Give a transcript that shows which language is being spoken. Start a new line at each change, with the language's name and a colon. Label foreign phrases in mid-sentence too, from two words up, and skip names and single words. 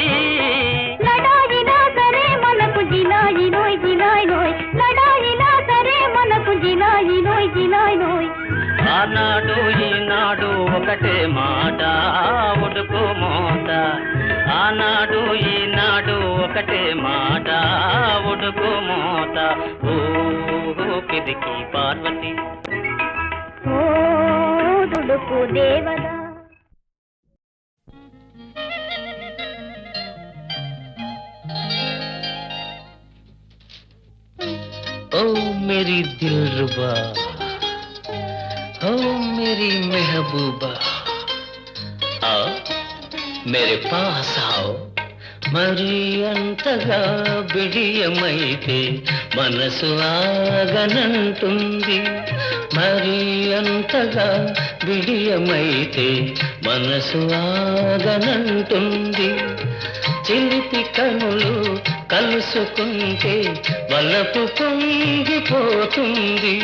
Telugu: ఆనాడు ఈనాడు ఒకటే మాట ఉడుకు మోత, ఆనాడు ఈనాడు ఒకటే మాట ఉడుకు మోత ఓ పిరికి పార్వతి. ఓ దుడుకు దేవదా
Hindi: ओ मेरी दिलरुबा, ओ मेरी महबूबा, आओ मेरे पास आओ.
Telugu: మరి అంతగా బిడియమైతే మనసు ఆగనంటుంది, మరి అంతగా బిడియమైతే మనసు ఆగనంటుంది. చిలిపి కనులు కలుసుకుంటే వలపు పొంగిపోతుంది.